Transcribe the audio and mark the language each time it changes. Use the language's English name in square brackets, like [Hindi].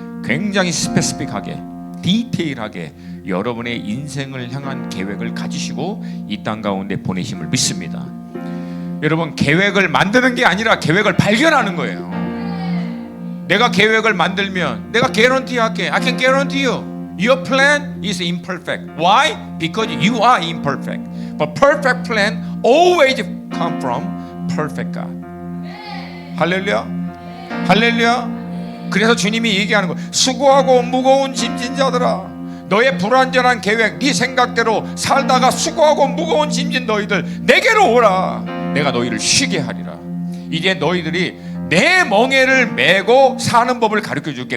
[Korean] 굉장히 스페시픽하게, 디테일하게 여러분의 인생을 향한 계획을 가지시고 이 땅 가운데 보내심을 믿습니다. 여러분, 계획을 만드는 게 아니라 계획을 발견하는 거예요. 내가 계획을 만들면 내가 개런티 할게. [English] I can guarantee you your plan is imperfect. Why? Because you are imperfect. But perfect plan always come from perfect God. [Korean] 할렐루야. 할렐루야. 그래서 주님이 얘기하는 거예요. 수고하고 무거운 짐진 자들아, 너의 불완전한 계획, 네 생각대로 살다가 수고하고 무거운 짐진 너희들 내게로 오라. 내가 너희를 쉬게 하리라. 이제 너희들이 내 멍에를 메고 사는 법을 가르쳐 줄게.